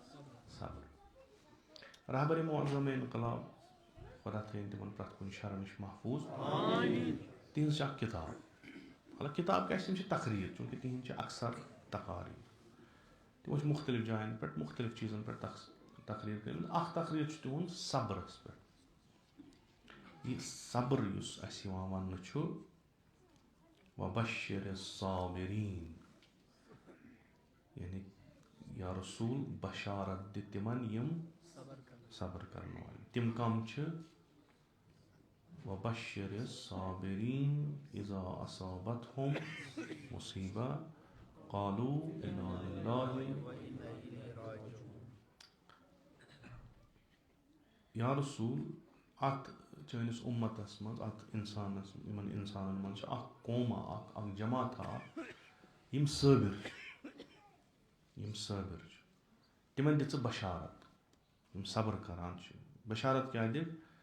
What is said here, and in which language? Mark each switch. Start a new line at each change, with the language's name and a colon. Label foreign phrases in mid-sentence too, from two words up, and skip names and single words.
Kashmiri: صبر رہبرِ معظم انقلاب خۄدا تھٲیِن تِمن پرٛٮ۪تھ کُنہِ شرٕ نِش محفوٗظ تِہنٛز چھِ اکھ کِتاب مطلب کِتاب کیٛاہ چھِ تِم چھِ تقریٖر چوٗنٛکہِ تِہنٛدۍ چھِ اکثر تقاریٖر تِمو چھِ مُختٔلِف جاین پٮ۪ٹھ مُختٔلِف چیٖزن پٮ۪ٹھ تقریٖر کٔرمٕژ اکھ تقریٖر چھُ تِہُنٛد صبرس پٮ۪ٹھ یہِ صبر یُس اَسہِ یِوان وَننہٕ چھُ
Arabic: وَبَشِّرِ الصابِریٖن
Kashmiri: یعنی
Arabic: یا رسوٗل
Kashmiri: بشارت دِ تِمن یِم صبر کرن وٲلۍ تِم کَم چھِ
Arabic: وَبَشِّرِ الصابِریٖن اِذا اصابتہُم مُصیٖبہ قالوٗ اِنَّا لِلَّهِ یا رسوٗل
Kashmiri: اَتھ چٲنِس اُمتَس منٛز اَتھ اِنسانَس یِمن اِنسانن منٛز چھِ اکھ قوما اکھ جماعتا اکھ یِم صٲبِر چھِ تِمن دِ ژٕ بشارت یِم صبر کران چھِ بشارت کیٛاہ دِکھ